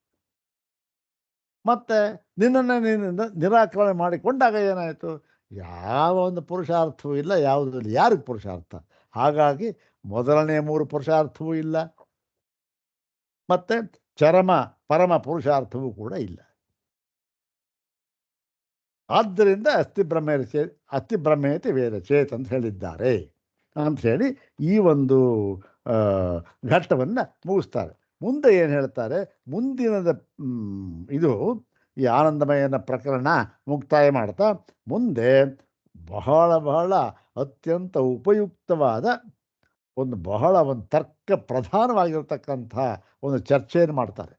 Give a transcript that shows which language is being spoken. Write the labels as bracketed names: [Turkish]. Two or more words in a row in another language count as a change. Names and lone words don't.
[Kannada] ಮತ್ತು ನಿನ್ನನ್ನೇ ನೀನು ನಿರಾಕರಣೆ ಮಾಡಿಕೊಂಡಾಗ ಏನಾಯಿತು? ಯಾವ ಒಂದು ಪುರುಷಾರ್ಥವೂ ಇಲ್ಲ, ಯಾವುದೂ ಇಲ್ಲ. ಯಾರಿಗೆ ಪುರುಷಾರ್ಥ? ಹಾಗಾಗಿ ಮೊದಲನೇ 3 ಪುರುಷಾರ್ಥವೂ ಇಲ್ಲ, ಮತ್ತು ಪರಮ ಪುರುಷಾರ್ಥವೂ ಕೂಡ ಇಲ್ಲ. ಆದ್ದರಿಂದ [Sanskrit] ಅಸ್ತಿ ಬ್ರಹ್ಮೇತಿ ವೇದ ಚೇತ್ [Kannada] ಅಂತ ಹೇಳಿದ್ದಾರೆ ಅಂಥೇಳಿ ಈ ಒಂದು ಘಟ್ಟವನ್ನು ಮುಗಿಸ್ತಾರೆ. ಮುಂದೆ ಏನು ಹೇಳ್ತಾರೆ, ಮುಂದಿನದ ಇದು ಈ ಆನಂದಮಯನ ಪ್ರಕರಣ ಮುಕ್ತಾಯ ಮಾಡ್ತಾ ಮುಂದೆ ಬಹಳ ಅತ್ಯಂತ ಉಪಯುಕ್ತವಾದ ಬಹಳ ತರ್ಕ ಪ್ರಧಾನವಾಗಿರ್ತಕ್ಕಂಥ ಒಂದು ಚರ್ಚೆಯನ್ನು ಮಾಡ್ತಾರೆ.